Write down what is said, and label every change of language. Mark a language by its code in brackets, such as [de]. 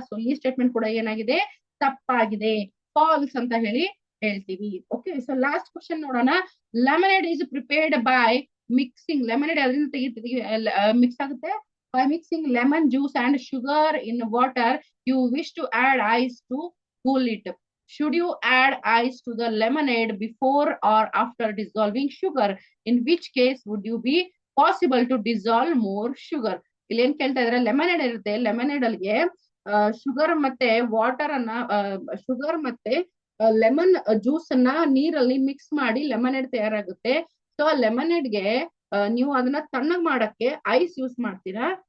[kn] So ಈ statement ಕೂಡ ಏನಾಗಿದೆ, ತಪ್ಪಾಗಿದೆ, ಫಾಲ್ಸ್ ಅಂತ ಹೇಳಿ ಹೇಳ್ತೀವಿ. [en] okay, so last question [kn] ನೋಡೋಣ, [en] Lemonade is prepared by mixing. Lemonade [kn] ಅದರಿಂದ ತೆಗಿತೀವಿ, [en] mix [kn] ಆಗುತ್ತೆ [en] By mixing lemon juice and sugar in water. You wish to add ice to cool it. Should you add ice to the lemonade before or after dissolving sugar? In which case would you be possible to dissolve more sugar? [kn] ಇಲ್ಲಿ ಏನ್ ಕೇಳ್ತಾ ಇದ್ರೆ, lemonade ಇರುತ್ತೆ, lemonade ಅಲ್ಲಿಗೆ sugar ಮತ್ತೆ water ಅನ್ನ sugar ಮತ್ತೆ lemon juice ಅನ್ನ ನೀರಲ್ಲಿ ಮಿಕ್ಸ್ ಮಾಡಿ ಲೆಮನೇಡ್ ತಯಾರಾಗುತ್ತೆ. ಸೊ ಆ ಲೆಮನೇಡ್ಗೆ ನೀವು ಅದನ್ನ ತಣ್ಣಗ್ ಮಾಡಕ್ಕೆ ಐಸ್ ಯೂಸ್ ಮಾಡ್ತೀರಾ.